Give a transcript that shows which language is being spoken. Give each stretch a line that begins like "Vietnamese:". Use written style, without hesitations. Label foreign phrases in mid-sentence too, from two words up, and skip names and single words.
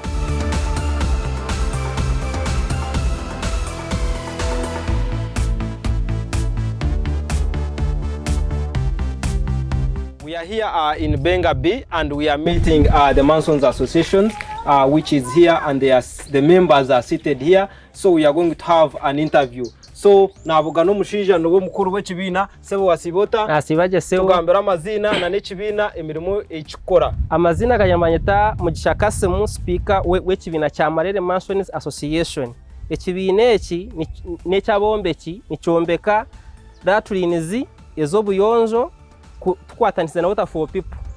English: We are here in Benga B, and we are meeting the Masons Association, which is here, and the members are seated here. So we are going to have an interview.
Nyankole: So navuga n'umushija n'uwo mukuru w'ekibina sebo wasibota asibaje sebo tugambira amazina na n'ekibina emirimo ekikora. Amazina gayamanyeta Mugisha Kasemu, speaker w'ekibina kya Marere Masons Association. Ekibina eki n'ekyabombeki nicyombeka latrines ez'obuyonjo tukwataniza na Water for People.